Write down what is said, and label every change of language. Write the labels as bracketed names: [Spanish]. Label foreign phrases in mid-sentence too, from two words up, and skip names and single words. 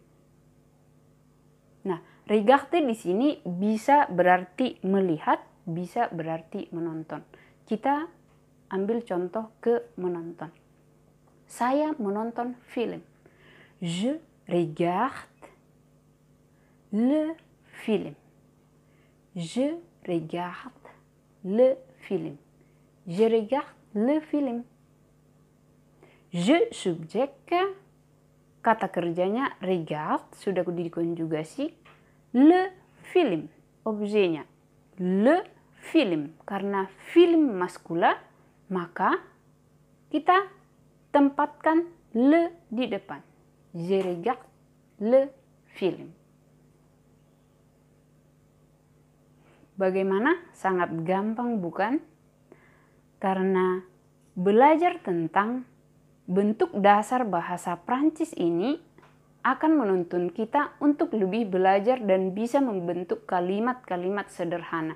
[Indonesian] Nah, regarder di sini bisa berarti melihat, bisa berarti menonton. Kita ambil contoh ke menonton. Saya menonton film. [French] Je regarde le film. Je regarde le film. Je regarde le film. [Indonesian] Je subjek, kata kerjanya regard, sudah dikonjugasi. [French] Le film, objeknya. Le film, [Indonesian] karena film maskula, maka kita tempatkan le di depan. [French] Je regarde le film. [Indonesian] Bagaimana? Sangat gampang bukan? Karena belajar tentang bentuk dasar bahasa Prancis ini akan menuntun kita untuk lebih belajar dan bisa membentuk kalimat-kalimat sederhana.